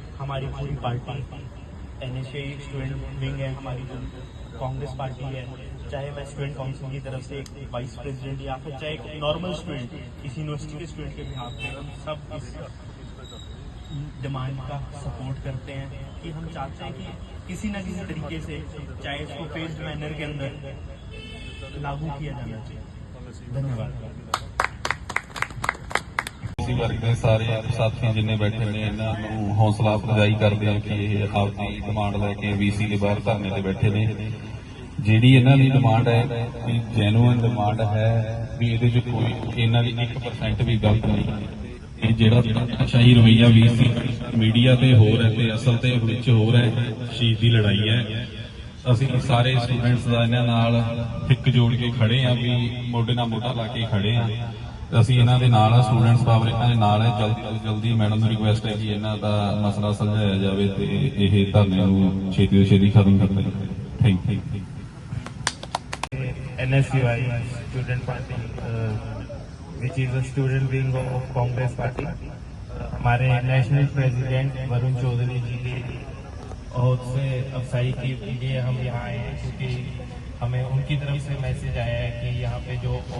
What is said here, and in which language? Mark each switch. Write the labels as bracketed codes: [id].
[hi] हमारी पूरी party NSA student wing है, हमारी जो कांग्रेस पार्टी है, चाहे मैं स्टूडेंट काउंसिल की तरफ से एक वाइस प्रेसिडेंट या फिर चाहे एक नॉर्मल स्टूडेंट इस यूनिवर्सिटी के स्टूडेंट के बिहाफ पे, हम सब इस डिमांड का सपोर्ट करते हैं कि हम चाहते हैं कि किसी न किसी तरीके से, चाहे इसको फेस्ड मैनर के अंदर लागू किया जाना चाहिए। धन्यवाद। [pa] ਅਸੀਂ ਵਰਗੇ ਸਾਰੇ ਸਾਥੀ ਜਿੰਨੇ ਬੈਠੇ ਨੇ ਇਹਨਾਂ ਨੂੰ ਹੌਸਲਾ ਅਫਜ਼ਾਈ ਕਰਦੇ ਆ ਕਿ ਇਹ ਆਪਦੀ ਡਿਮਾਂਡ ਲੈ ਕੇ VC ਦੇ ਬਾਹਰ ਧਰਨੇ ਤੇ ਬੈਠੇ ਨੇ। ਜਿਹੜੀ ਇਹਨਾਂ ਦੀ ਡਿਮਾਂਡ ਹੈ ਵੀ ਜੈਨੂਇਨ ਡਿਮਾਂਡ ਹੈ, ਵੀ ਇਹਦੇ 'ਚ ਕੋਈ ਇਹਨਾਂ ਦੀ 1% ਵੀ ਗਲਤ ਨਹੀਂ। ਇਹ ਜਿਹੜਾ ਸ਼ਾਹੀ ਰਵੱਈਆ VC ਮੀਡੀਆ ਤੇ ਹੋਰ ਹੈ ਤੇ ਅਸਲ ਤੇ ਵਿੱਚ ਹੋਰ ਹੈ, ਸ਼ਹੀਦ ਦੀ ਲੜਾਈ ਹੈ। ਅਸੀਂ ਸਾਰੇ ਸਟੂਡੈਂਟਸ ਦਾ ਇਹਨਾਂ ਨਾਲ ਹਿੱਕ ਜੋੜ ਕੇ ਖੜੇ ਆ, ਵੀ ਮੋਢੇ ਨਾਲ ਮੋਢਾ ਲਾ ਕੇ ਖੜੇ ਆ। ਅਸੀਂ ਇਹਨਾਂ ਦੇ ਨਾਲ ਆ, ਸਟੂਡੈਂਟਸ ਪਾਵਰ ਇਹਨਾਂ ਦੇ ਨਾਲ ਹੈ। ਜਲਦੀ ਤੋਂ ਜਲਦੀ ਮੈਡਮ ਨੂੰ ਰਿਕੁਐਸਟ ਹੈ ਕਿ ਇਹਨਾਂ ਦਾ ਮਸਲਾ ਸੁਲਝਾਇਆ ਜਾਵੇ ਤੇ ਇਹ ਧਰਨੇ ਨੂੰ ਛੇਤੀ ਤੋਂ ਛੇਤੀ ਖਤਮ ਕਰ ਦੇਣ। [en] Thank you. NSCY student party, which is a student wing of Congress party, [hi] हमारे नेशनल प्रेसिडेंट वरुण चौधरी जी की बहुत से अफसाई के लिए हम यहाँ आए हैं, क्योंकि हमें उनकी तरफ से मैसेज आया है कि यहाँ पे जो